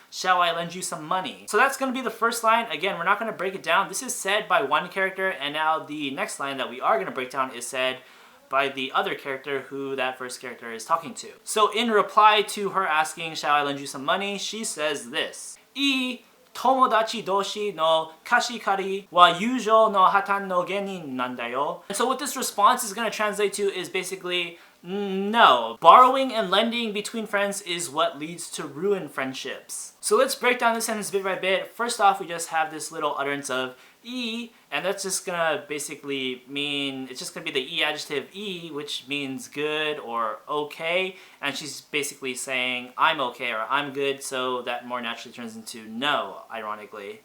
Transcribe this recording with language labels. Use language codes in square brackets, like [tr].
[en] Shall I lend you some money? So that's going to be the first line. Again, we're not going to break it down. This is said by one character, and now the next line that we are going to break down is said by the other character who that first character is talking to. So in reply to her asking, shall I lend you some money? She says this. [ja] いい友達同士の貸し借りは友情の破綻の原因なんだよ. [en] And so what this response is going to translate to is basically, no. Borrowing and lending between friends is what leads to ruined friendships. So let's break down this sentence bit by bit. First off, we just have this little utterance of いい, and that's just gonna basically mean, it's just gonna be the いい adjective いい, which means good or okay, and she's basically saying I'm okay or I'm good, so that more naturally turns into no, ironically.